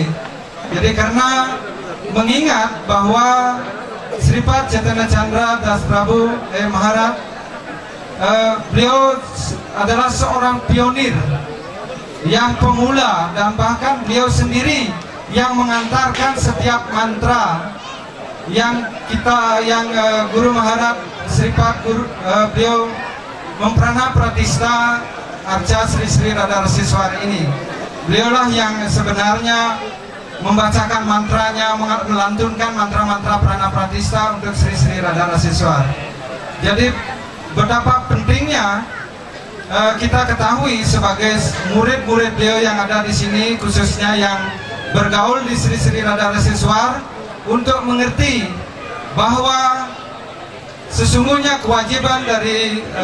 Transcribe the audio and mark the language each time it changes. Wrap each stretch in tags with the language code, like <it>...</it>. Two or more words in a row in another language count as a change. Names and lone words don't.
<id>Jadi karena mengingat bahwa Sripad Chaitanya Chandra Das Prabu Maharaj, beliau adalah seorang pionir yang pemula, dan bahkan beliau sendiri yang mengantarkan setiap mantra yang Guru Maharaj Sripad beliau</id> <sa>memprana pratista</sa> <id>arca Sri-Sri Radha Raseswar ini. Beliaulah yang sebenarnya membacakan mantranya, melantunkan mantra-mantra</id> <sa>prana pratista</sa> <id>untuk Sri-Sri Radha Raseswar. Jadi betapa pentingnya kita ketahui sebagai murid-murid beliau yang ada di sini, khususnya yang bergaul di Sri-Sri Radha Raseswar, untuk mengerti bahwa sesungguhnya kewajiban dari</id>